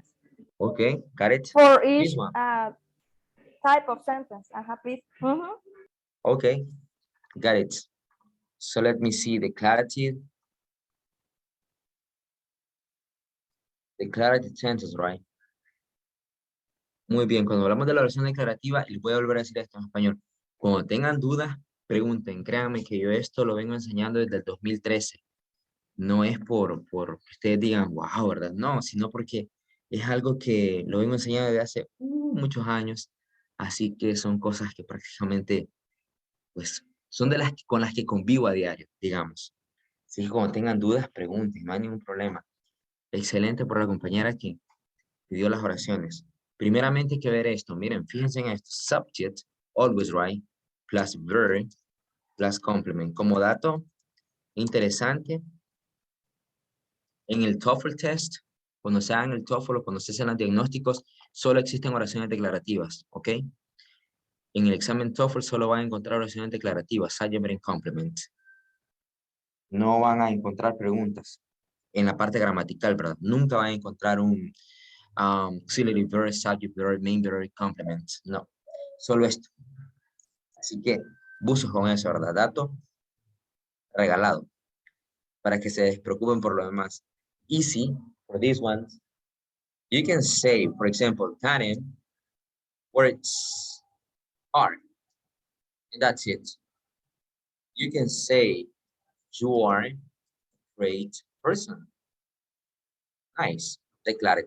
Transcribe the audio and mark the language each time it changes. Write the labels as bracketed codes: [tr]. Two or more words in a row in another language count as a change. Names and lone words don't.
[en] Okay, got it. For This each one. type of sentence, please. Okay, got it. So let me see declarative. Declarative sentence, right? [es] Muy bien, cuando hablamos de la oración declarativa, les voy a volver a decir esto en español. Cuando tengan dudas, pregunten. Créanme que yo esto lo vengo enseñando desde el 2013. No es por que ustedes digan, wow, ¿verdad? No, sino porque es algo que lo vengo enseñando desde hace muchos años. Así que son cosas que prácticamente, pues, son de con las que convivo a diario, digamos. Así que cuando tengan dudas, pregunten, no hay ningún problema. Excelente por la compañera que pidió las oraciones. Primeramente hay que ver esto. Miren, fíjense en esto. [en] Subject, always right, plus verb, plus complement. [es] Como dato interesante, en el TOEFL test, cuando se hagan el TOEFL o cuando se hacen los diagnósticos, solo existen oraciones declarativas, ¿ok? En el examen TOEFL solo van a encontrar oraciones declarativas, subject, verb, complement. No van a encontrar preguntas en la parte gramatical, ¿verdad? Nunca van a encontrar un [en] auxiliary verb, subject verb, main verb, complement. [es] No, solo esto. Así que buzo con eso, ¿verdad? Dato regalado para que se despreocupen por lo demás. [en] Easy for these ones. You can say, for example, Karen works hard, and that's it. You can say you are a great person. Nice, declarative.